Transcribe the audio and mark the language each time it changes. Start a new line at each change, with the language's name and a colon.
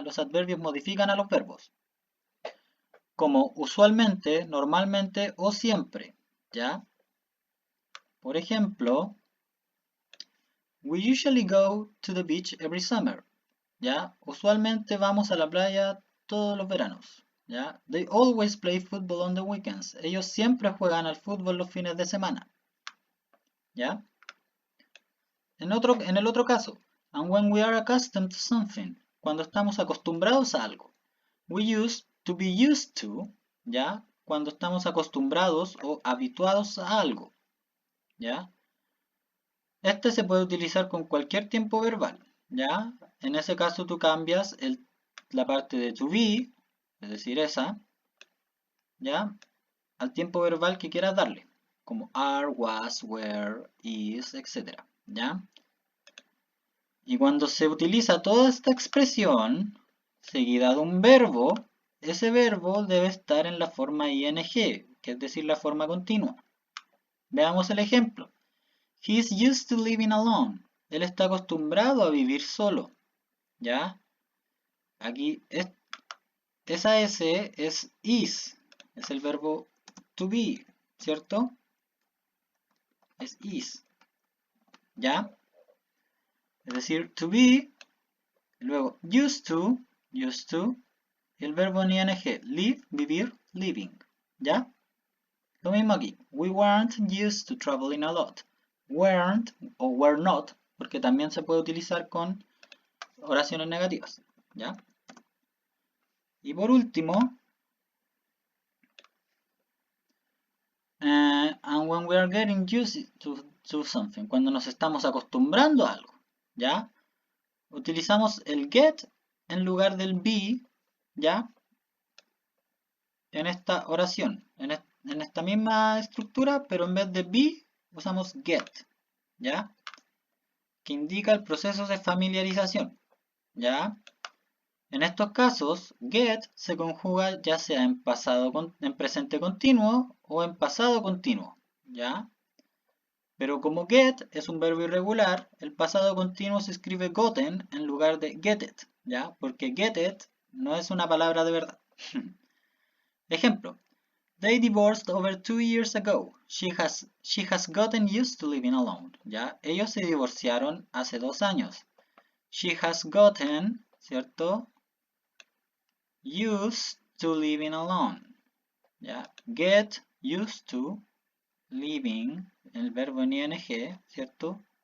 Spanish: Los adverbios modifican a los verbos, como usualmente, normalmente o siempre, ¿ya?
English: Por ejemplo, we usually go to the beach every summer, ¿ya?
Spanish: Usualmente vamos a la playa todos los veranos, ¿ya?
English: They always play football on the weekends.
Spanish: Ellos siempre juegan al fútbol los fines de semana, ¿ya? En el otro caso,
English: and when we are accustomed to something,
Spanish: cuando estamos acostumbrados a algo.
English: We use to be used to,
Spanish: ¿ya? Cuando estamos acostumbrados o habituados a algo, ¿ya? Este se puede utilizar con cualquier tiempo verbal, ¿ya? En ese caso tú cambias la parte de to be, es decir, esa, ¿ya? Al tiempo verbal que quieras darle, como are, was, were, is, etc., ¿ya? Y cuando se utiliza toda esta expresión, seguida de un verbo, ese verbo debe estar en la forma ing, que es decir, la forma continua. Veamos el ejemplo.
English: He is used to living alone.
Spanish: Él está acostumbrado a vivir solo. ¿Ya? Aquí esa S es is. Es el verbo to be, ¿cierto? Es is. ¿Ya? Es decir, to be, luego used to, y el verbo en ing, live, vivir, living. ¿Ya? Lo mismo aquí.
English: We weren't used to traveling a lot.
Spanish: Weren't o were not, porque también se puede utilizar con oraciones negativas. ¿Ya? Y por último,
English: and when we are getting used to something,
Spanish: cuando nos estamos acostumbrando a algo. ¿Ya? Utilizamos el get en lugar del be, ¿ya? En esta oración, en esta misma estructura, pero en vez de be, usamos get, ¿ya? Que indica el proceso de familiarización, ¿ya? En estos casos, get se conjuga ya sea en presente continuo o en pasado continuo, ¿ya? Pero como get es un verbo irregular, el pasado continuo se escribe gotten en lugar de getted, ¿ya? Porque getted no es una palabra de verdad. Ejemplo.
English: They divorced over 2 years ago. She has gotten used to living alone.
Spanish: ¿Ya? Ellos se divorciaron hace 2 años.
English: She has gotten,
Spanish: ¿cierto?
English: Used to living alone. ¿Ya? Get used to living,
Spanish: el verbo en ing, ¿cierto?